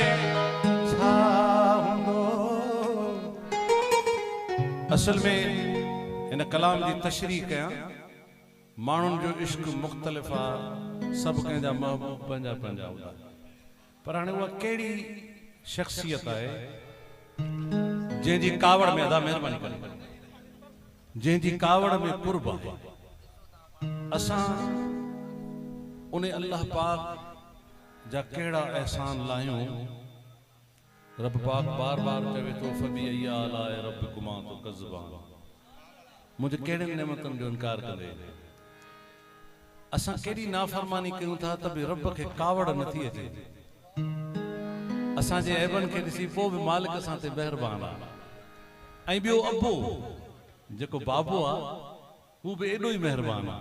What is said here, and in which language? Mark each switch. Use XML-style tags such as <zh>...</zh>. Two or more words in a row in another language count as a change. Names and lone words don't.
<sd>असल में इन कलाम की तशरीह कयां मानुन जो इश्क मुख्तलिफ आ सब कंहिंजा महबूब पंहिंजा पंहिंजा हूंदा पर हाणे उहा कहिड़ी शख्सियत आहे जंहिंजी कावड़ में अदा महिरबानी करे जंहिंजी कावड़ में कुर्ब आहे। असां उन अल्लाह पाक जा कहिड़ा एहसान लायूं। रब पाक बार बार चवे तो</sd> <ar>فبأي آلاء ربكما تكذبان</ar> <sd>मुझे केड़े नेमतन जो इनकार करे। असां केड़ी नाफरमानी कयूं था त भी रब के कावड़ नथी अचे। असां जे ऐबन के दिसी पो भी मालिक असां ते मेहरबान आ। ऐं बियो अबो जेको बाबो आ वो भी एडो ही मेहरबान आ।</sd>